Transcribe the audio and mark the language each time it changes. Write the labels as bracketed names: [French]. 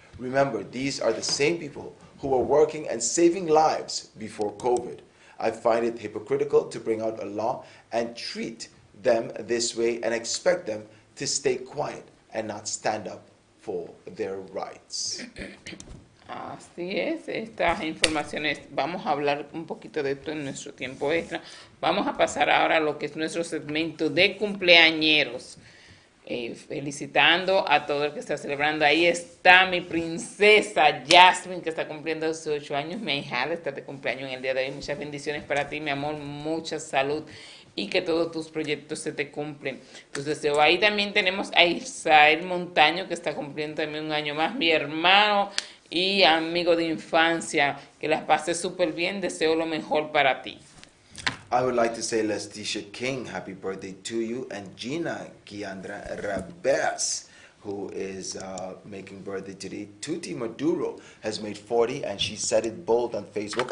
[English] Remember, these are the same people who were working and saving lives before COVID. I find it hypocritical to bring out a law and treat them this way and expect them to stay quiet and not stand up for their rights. [Spanish] Así es, estas informaciones, vamos a hablar un poquito de esto en nuestro tiempo extra. Vamos a pasar ahora a lo que es nuestro segmento de cumpleañeros. Felicitando a todo el que está celebrando. Ahí está mi princesa Jasmine, que está cumpliendo 18 años. Mi hija está de cumpleaños en el día de hoy. Muchas bendiciones para ti, mi amor, mucha salud y que todos tus proyectos se te cumplen. Tus deseos. Ahí también tenemos a Isael Montaño, que está cumpliendo también un año más. Mi hermano y amigo de infancia, que las pases súper bien. Deseo lo mejor para ti. [English] I would like to say Leticia King, happy birthday to you, and Gina Kiandra Rabes, who is making birthday today. Tuti Maduro has made 40, and she said it bold on Facebook.